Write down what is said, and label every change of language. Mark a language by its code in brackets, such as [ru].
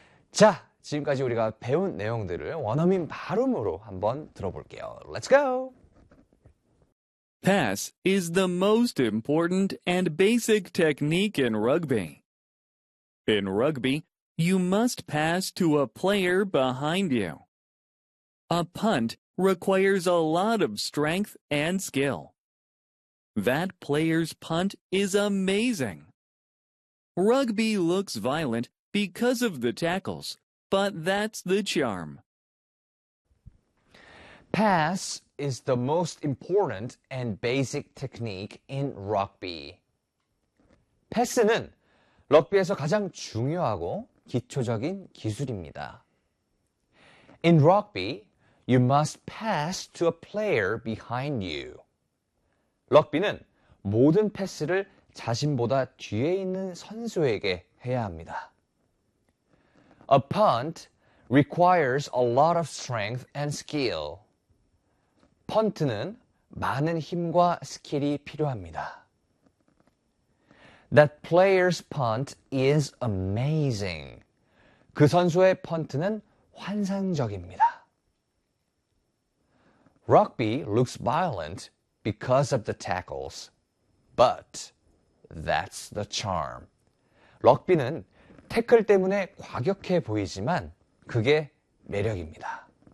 [ko] 자, 지금까지 우리가 배운 내용들을 원어민 발음으로 한번 들어볼게요. [en] Let's go! Pass is the most important and basic technique in rugby. In rugby, you must pass to a player behind you. A punt requires a lot of strength and skill. That player's punt is amazing. Rugby looks violent because of the tackles, but that's the charm. Pass is the most important and basic technique in rugby. [ko] 패스는 럭비에서 가장 중요하고 기초적인 기술입니다. [en] In rugby, you must pass to a player behind you. [ko] 럭비는 모든 패스를 자신보다 뒤에 있는 선수에게 해야 합니다. [en] A punt requires a lot of strength and skill. [ko] 펀트는 많은 힘과 스킬이 필요합니다. [en] That player's punt is amazing. [ko] 그 선수의 펀트는 환상적입니다. [en] Rugby looks violent because of the tackles, but that's the charm. [ko] 럭비는 태클 때문에 과격해 보이지만 그게 매력입니다.